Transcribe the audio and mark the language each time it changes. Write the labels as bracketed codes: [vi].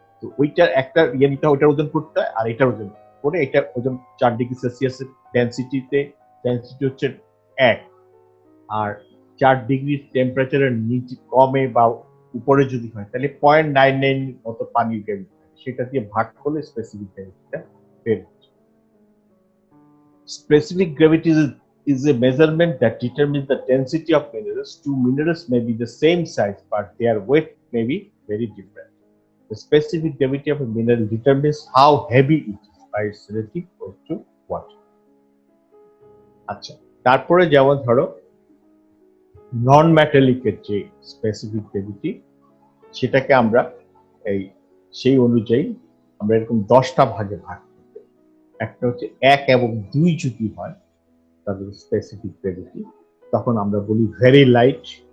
[bn] তো ওইটার একটা নিতে হয়, ওইটার ওজন করতে হয়, আর এটার ওজন করে, এটা ওজন 4 ডিগ্রি সেলসিয়াসের ডেনসিটি হচ্ছে 1, আর 4 ডিগ্রি টেম্পারেচারের নিচে কমে বা উপরে যদি হয় তাহলে 0.99 মতো পানির গ্র্যাভিটি, সেটা দিয়ে ভাগ করলে স্পেসিফিক গ্র্যাভিটিটা বের হচ্ছে। [en] Specific gravity is a measurement that determines the density of minerals. Two minerals may be the same size, but their weight may be very different. The specific gravity of a mineral determines how heavy it is by its relative weight to water. [bn] আচ্ছা, তারপরে যেমন ধরো নন মেটালিকের যে specific gravity, সেটাকে আমরা সেই অনুযায়ী আমরা এরকম 10টা ভাগে ভাগ করতে। একটা হচ্ছে 1 এবং 2 যদি হয় তাদের স্পেসিফিক গ্র্যাভিটি, তখন আমরা বলি ভেরি লাইট।